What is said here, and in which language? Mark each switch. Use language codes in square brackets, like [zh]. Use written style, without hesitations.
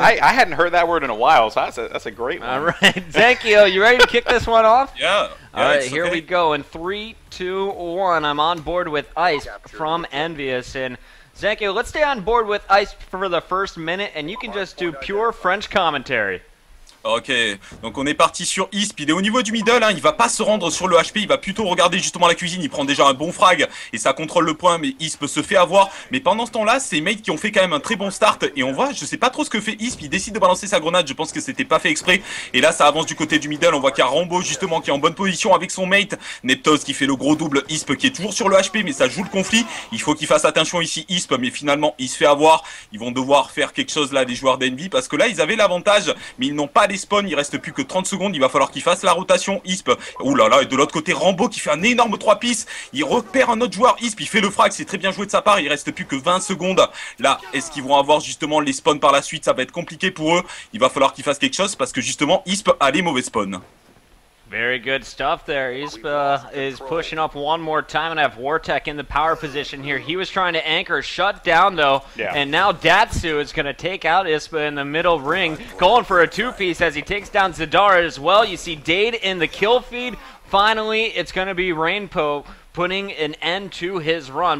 [en] I hadn't heard that word in a while, so that's a great one. All right. Zankio, you ready to kick this one off? Yeah. All right, here we go. In 3, 2, 1, I'm on board with Ice from EnvyUs. And Zankio, let's stay on board with Ice for the first minute, and you can just do pure French commentary. [fr] Ok, donc on est parti sur Hyspe, il est au niveau du middle, hein, il va pas se rendre sur le HP, il va plutôt regarder justement la cuisine, il prend déjà un bon frag et ça contrôle le point, mais Hyspe se fait avoir. Mais pendant ce temps-là, c'est mates qui ont fait quand même un très bon start et on voit, je sais pas trop ce que fait Hyspe, il décide de balancer sa grenade, je pense que c'était pas fait exprès. Et là ça avance du côté du middle, on voit qu'il y a Rambo justement qui est en bonne position avec son mate, Neptoz qui fait le gros double, Hyspe qui est toujours sur le HP mais ça joue le conflit. Il faut qu'il fasse attention ici Hyspe, mais finalement il se fait avoir, ils vont devoir faire quelque chose là les joueurs d'Envy parce que là ils avaient l'avantage mais ils n'ont pas les spawns, il reste plus que 30 secondes, il va falloir qu'il fasse la rotation. Hyspe, ouh là là, et de l'autre côté Rambo qui fait un énorme 3 pistes, il repère un autre joueur, Hyspe, il fait le frag, c'est très bien joué de sa part, il reste plus que 20 secondes. Là, est-ce qu'ils vont avoir justement les spawns par la suite? Ça va être compliqué pour eux, il va falloir qu'ils fassent quelque chose parce que justement Hyspe a les mauvais spawns. [en] Very good stuff there. Hyspe is pushing up one more time and have WaRTeK in the power position here. He was trying to anchor, shut down though, and now Dtsuu is going to take out Hyspe in the middle ring, going for a two-piece as he takes down Zydar as well. You see Daid in the kill feed. Finally, it's going to be Rainbow putting an end to his run.